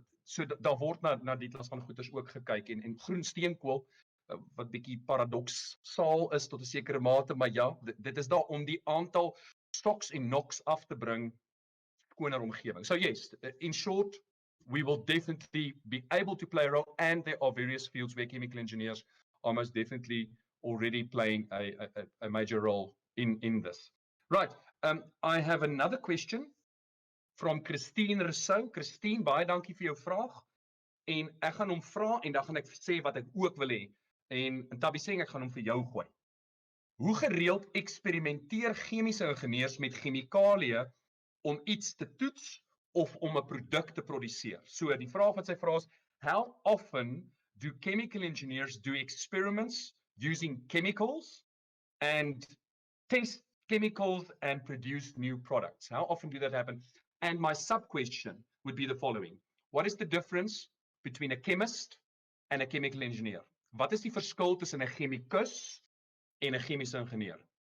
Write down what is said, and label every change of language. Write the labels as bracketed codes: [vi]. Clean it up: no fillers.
[af] So daar word na die klas van goeders ook gekyk en groen steenkool wat bietjie paradoksaal is tot 'n sekere mate, maar ja, dit is daar om die aantal SOx en NOx af te bring skoner omgewing. [en] So yes, in short, we will definitely be able to play a role, and there are various fields where chemical engineers are most definitely already playing a major role in this. Right, I have another question from Christine Rousseau. [af] Christine, baie dankie vir jou vraag. En ek gaan hom vra en dan gaan ek sê wat ek ook wil hê. En Tabiseng, ek gaan hom vir jou gooi. Hoe gereeld eksperimenteer chemiese ingenieurs met chemikalieë om iets te toets of om 'n produk te produseer? So die vraag wat sy vra is, [en] how often do chemical engineers do experiments using chemicals and test chemicals and produce new products? How often do that happen? And my sub-question would be the following. What is the difference between a chemist and a chemical engineer? [af] Wat is die verskil tussen 'n chemikus en 'n chemiese ingenieur?